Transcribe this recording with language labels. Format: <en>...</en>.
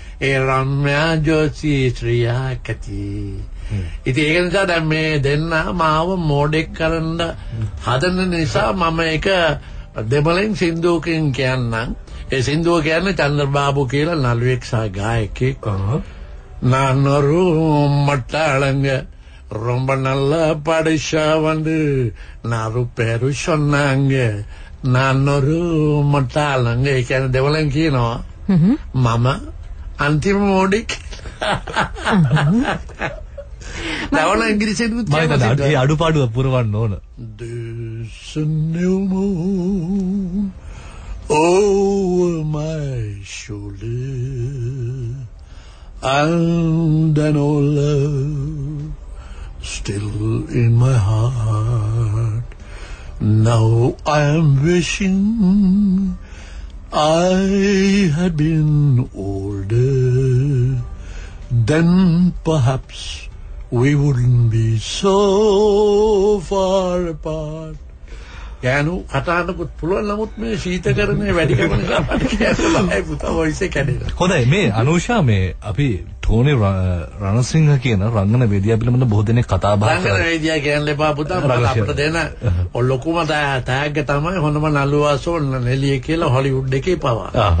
<si>ඒ රම්‍යා ජෝසී ශ්‍රියාකති. ඉතින් ඒක නිසා දැන් මේ දෙන්න මාව මෝඩෙක් කරන්න හදන නිසා මම ඒක දෙමළෙන් සින්දුවකින් කියන්නම්. ඒ සින්දුව කියන්නේ චන්ද්‍රබාබු කියලා නළුවෙක් සහ ගායකයෙක්.</si> <ta>நானொரு மட்டாளங்க ரொம்ப நல்ல படிச்சா வந்து நாலு பேரு சொன்னாங்க நானொரு மட்டாளங்க</ta> <si>ඒ කියන්නේ දෙවලෙන් කියනවා මම අන්තිම මොඩික්. දවල ඉංග්‍රීසියෙන් කියනවා. ඒ අඩුපාඩුව පුරවන්න ඕන.</si> <en>There's a new moon over my shoulder and an old love still in my heart. Now I am wishing I had been older, then perhaps we wouldn't be so far apart.</en> <si>යනු කතානකුත් පුළුවන්. නමුත් මේ ශීතකරණය වැඩි කරන නිසා මට කියන්න පුතා වොයිස් එක කැඩෙනවා. හොඳයි. මේ අනුෂා මේ අපි ටෝනි රණසිංහ කියන රංගන වේදිකාව පිළිබඳ බොහෝ දෙනෙක් කතා බහ කරා. රංගන වේදිකාව කියන්නේ එපා පුතා. අපිට දෙන ලොකුම තෑග්ග තමයි හොඳම නළුවාසෝ නෙලිය කියලා හොලිවුඩ් එකේ පවා.</si>